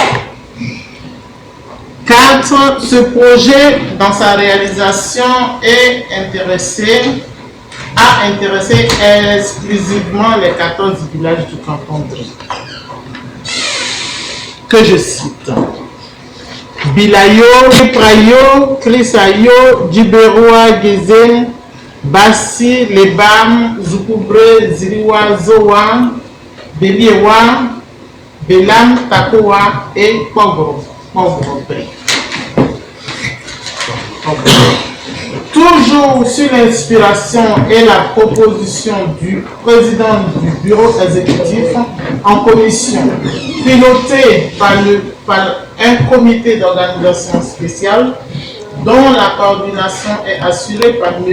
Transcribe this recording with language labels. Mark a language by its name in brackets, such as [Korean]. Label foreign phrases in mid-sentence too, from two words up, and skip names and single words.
[French] 4. Ce projet, dans sa réalisation, a intéressé exclusivement les 14 villages du canton de Riz. Que je cite. Bilayo, Prayo, Krisayo, Djiberoua, Gezen, Bassi, Lebam, Zukubre, Ziriwa, Zowa, Beliewa, Belam, Takowa et Pogro. Toujours sur l'inspiration et la proposition du président du bureau exécutif en commission, piloté par un comité d'organisation spéciale dont la coordination est assurée par M.